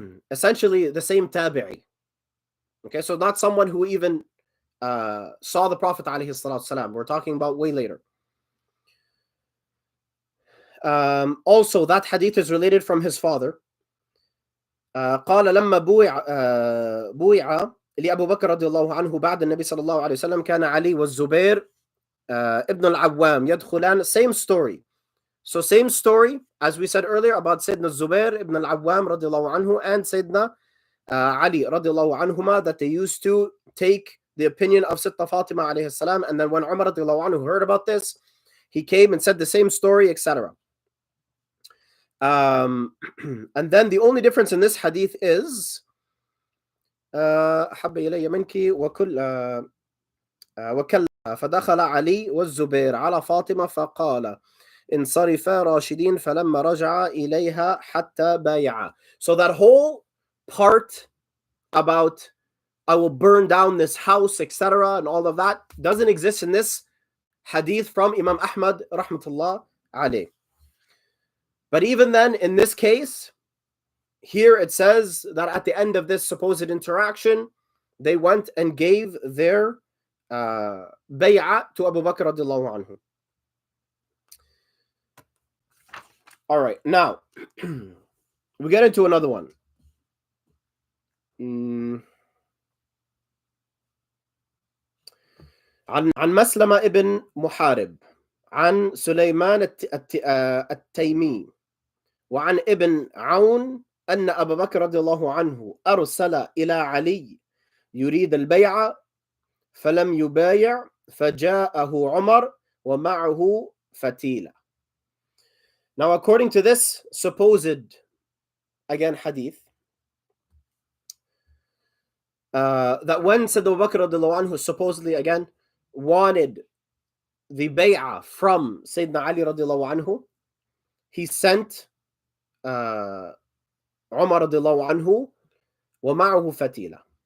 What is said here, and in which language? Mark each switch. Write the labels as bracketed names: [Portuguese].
[English] Essentially the same tabi'i. Okay, so not someone who even saw the Prophet alayhi salatu wasalam. We're talking about way later. Also, that hadith is related from his father. [Arabic] قال لما بويع لأبو بكر رضي الله عنه بعد النبي صلى الله عليه وسلم كان علي والزبير ابن العوام يدخلان. [English] Same story. So same story as we said earlier about Sayyidina Zubair ibn al-Awwam radiallahu anhu and Sayyidina Ali radiallahu anhuma, that they used to take the opinion of Sitta Fatima alayhi salam, and then when Umar radiallahu anhu heard about this, he came and said the same story, etc. And then the only difference in this hadith is [Arabic] أحب إلي منك وكلا فدخل علي والزبير على فاطمة فقال انصرفا راشدين فلما رجع إليها حتى بايعا. [English] So that whole part about I will burn down this house, etc., and all of that doesn't exist in this hadith from Imam Ahmad rahmatullah alayh. But even then, in this case, here it says that at the end of this supposed interaction, they went and gave their bay'ah to Abu Bakr radiallahu anhu. All right, now we get into another one. [Arabic] عن مسلمة ابن محارب عن سليمان التيمي وعن ابن عون أن أبا بكر رضي الله عنه أرسل إلى علي يريد البيع فلم يبايع فجاءه عمر ومعه فتيلة. [English] Now, according to this supposed, again, hadith, that when Sayyidina Abu Bakr radiallahu anhu supposedly, again, wanted the bay'ah from Sayyidina Ali radiallahu anhu, he sent Umar radiallahu anhu wa ma'ahu fatila.